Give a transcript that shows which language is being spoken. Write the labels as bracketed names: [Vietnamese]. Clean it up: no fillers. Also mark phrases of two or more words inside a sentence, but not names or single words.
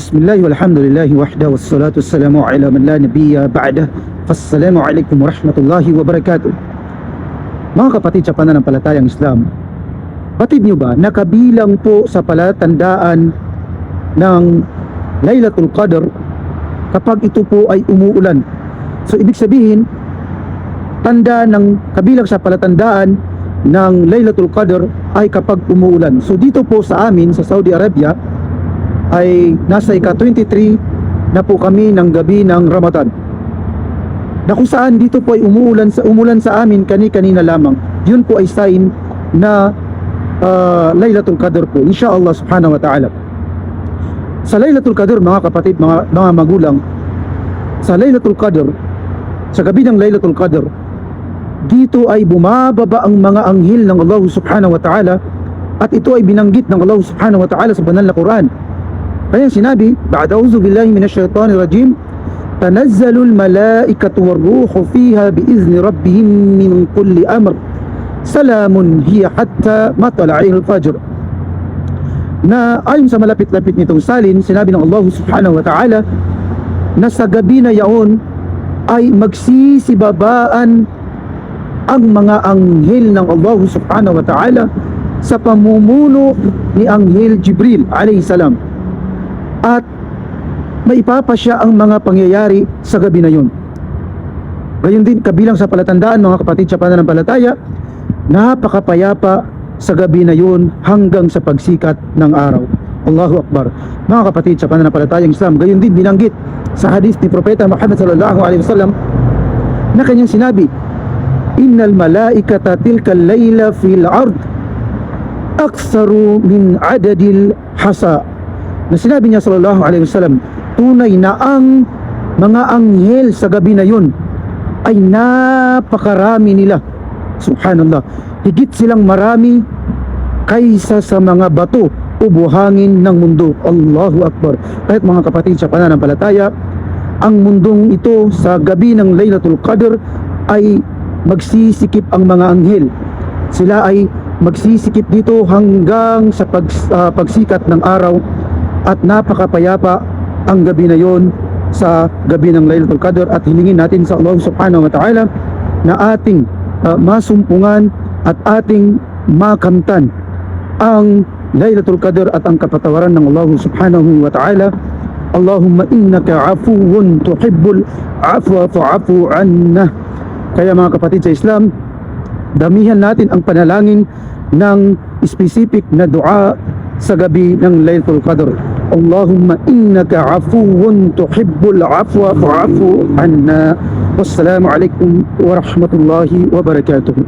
[Arabic] بسم الله والحمد لله وحده والصلاة والسلام على من لا نبي بعده. السلام عليكم ورحمة الله وبركاته. [Filipino] Mga kapatid sa pananampalatayang Islam, batid nyo ba nakabilang po sa palatandaan ng Laylatul Qadr kapag ito po ay umuulan? So ibig sabihin, kabilang sa palatandaan ng Laylatul Qadr ay kapag umuulan. So dito po sa amin sa Saudi Arabia ay nasa ika-23 na po kami ng gabi ng Ramadan, na kung saan dito po ay umulan sa amin kani-kanina lamang. Yun po ay sign na Laylatul Qadr po, [Arabic] إن شاء الله سبحانه وتعالى. [Filipino] Sa Laylatul Qadr, mga kapatid, mga magulang, sa Laylatul Qadr, sa gabi ng Laylatul Qadr, dito ay bumababa ang mga anghel ng Allah [Arabic] سبحانه وتعالى, [Filipino] at ito ay binanggit ng Allah [Arabic] سبحانه وتعالى [Filipino] sa banal na Quran. Kaya sinabi, [Arabic] "بعد أعوذ بالله من الشيطان الرجيم, تنزل الملائكة والروح فيها بإذن ربهم من كل أمر. سلام هي حتى مطلع الفجر." [Filipino] Na ayon sa malapit-lapit nitong salin, sinabi ng Allah [Arabic] سبحانه وتعالى [Filipino] na sa gabi na yaon ay magsisibabaan ang mga anghel ng Allah [Arabic] سبحانه وتعالى [Filipino] sa pamumuno ni Anghel Jibril [Arabic] عليه السلام, [Filipino] at maipapasya ang mga pangyayari sa gabi na yun. Gayon din, kabilang sa palatandaan, mga kapatid sa pananampalataya, napakapayapa sa gabi na yun hanggang sa pagsikat ng araw. [Arabic] الله أكبر. [Filipino] Mga kapatid sa pananampalatayang Islam, gayon din binanggit sa hadith ni Propeta Muhammad [Arabic] صلى الله عليه وسلم [Filipino] na kanyang sinabi, [Arabic] "إن الملائكة تلك الليلة في الأرض أكثر من عدد الحصى." [Filipino] Na sinabi niya [Arabic] صلى الله عليه وسلم, [Filipino] tunay na ang mga anghel sa gabi na yun ay napakarami nila. Subhanallah, higit silang marami kaysa sa mga bato o buhangin ng mundo. [Arabic] الله أكبر. [Filipino] Kahit mga kapatid sa pananampalataya, ang mundong ito sa gabi ng Laylatul Qadr ay magsisikip ang mga anghel. Sila ay magsisikip dito hanggang sa pagsikat ng araw, at napakapayapa ang gabi na yon sa gabi ng Laylatul Qadr. At hilingin natin sa Allah [Arabic] سبحانه وتعالى [Filipino] na ating masumpungan at ating makamtan ang Laylatul Qadr at ang kapatawaran ng Allah [Arabic] سبحانه وتعالى. اللهم إنك عفو تحب العفو فاعف عنا. [Filipino] Kaya mga kapatid sa Islam, damihan natin ang panalangin ng specific na dua sa gabi ng Laylatul Qadr. [Arabic] اللهم إنك عفو تحب العفو فاعف عنا. والسلام عليكم ورحمة الله وبركاته.